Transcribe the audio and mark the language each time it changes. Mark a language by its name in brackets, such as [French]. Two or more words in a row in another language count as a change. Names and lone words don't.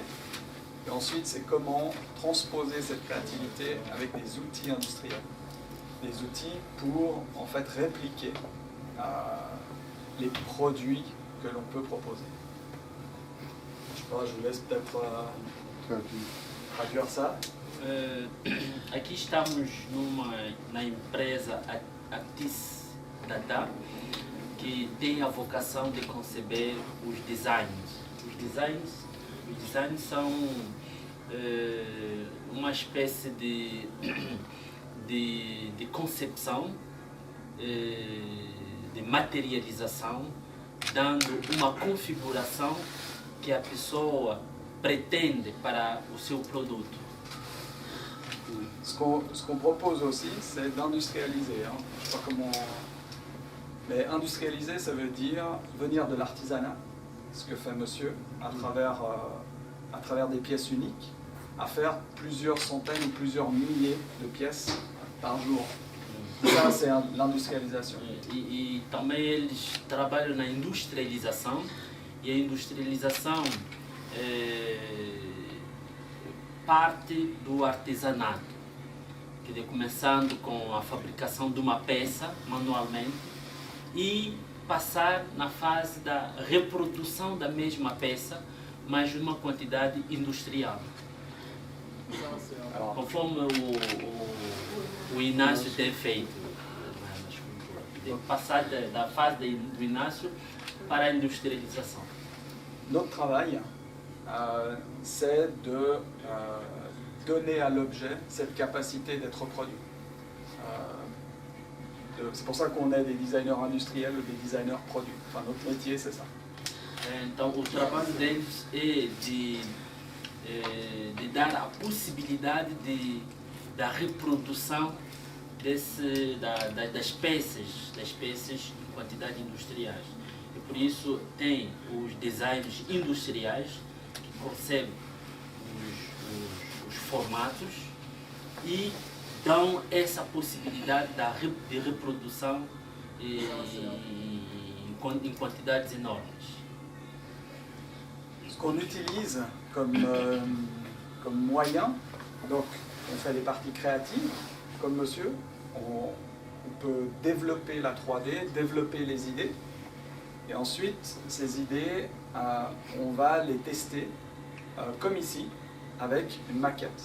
[French] Et ensuite, c'est comment transposer cette créativité avec des outils industriels. Des outils pour en fait répliquer les produits que l'on peut proposer. Je sais pas, je vous laisse peut-être traduire ça. [Portuguese] Aqui estamos na empresa Actis Data, que tem a vocação de conceber os designs. Os designs são uma espécie de concepção, de materialização, dando uma configuração que a pessoa pretende para o seu produto. [French] Ce qu'on propose aussi, c'est d'industrialiser. Hein. Je sais pas comment... Mais industrialiser, ça veut dire venir de l'artisanat, ce que fait monsieur, à travers des pièces uniques, à faire plusieurs centaines ou plusieurs milliers de pièces par jour. Ça, c'est l'industrialisation. [Portuguese] E também eles trabalham na industrialização, e a industrialização parte do artesanato, que começando com a fabricação de uma peça manualmente e passar na fase da reprodução da mesma peça, mas de uma quantidade industrial. Conforme o Inácio tem feito, de passar da fase do Inácio para a industrialização. [French] Notre travail, c'est de donner à l'objet cette capacité d'être produit. C'est pour ça qu'on est des designers industriels ou des designers produits. Enfin, notre métier, c'est ça. [Portuguese] Então, o trabalho deles é de dar a possibilidade da reprodução das peças em quantidade industriais. E por isso tem os designs industriais que concebem os formatos e dão essa possibilidade de reprodução em quantidades enormes. [French] Ce qu'on utilise comme moyen, donc on fait les parties créatives, comme monsieur, on peut développer la 3D, développer les idées, et ensuite ces idées, on va les tester, comme ici, avec une maquette.